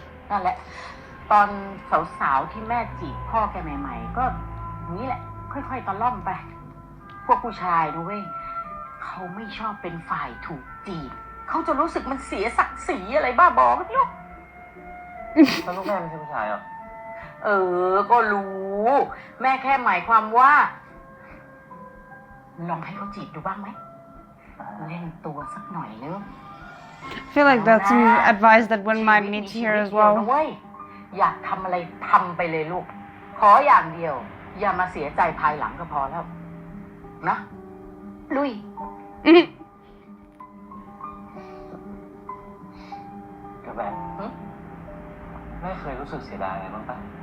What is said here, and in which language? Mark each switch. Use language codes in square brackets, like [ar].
[th] นั่นแหละ ตอนสาวๆที่แม่จีบพ่อแกใหม่ๆ ก็นี้แหละ ค่อยๆตะล่อมไป พวกผู้ชายนะเว้ยเขาไม่ชอบเป็นฝ่ายถูกจีบ เขาจะรู้สึกมันเสียศักดิ์ศรีอะไรบ้าบอไม่รู้ แล้วลูกแม่ไม่ใช่ผู้ชายเหรอ ก็รู้ แม่แค่หมายความว่า ลองให้เขาจีบดูบ้างไหม เล่นตัวสักหน่อยนึง [en] I feel like that's some advice that one might need to hear as well. [th] อยากทำอะไรทำไปเลยลูก ขออย่างเดียว อย่ามาเสียใจภายหลังก็พอแล้ว นะ ลุย กับแบบแม่เคยรู้สึกเสียดายอะไรบ้างปะ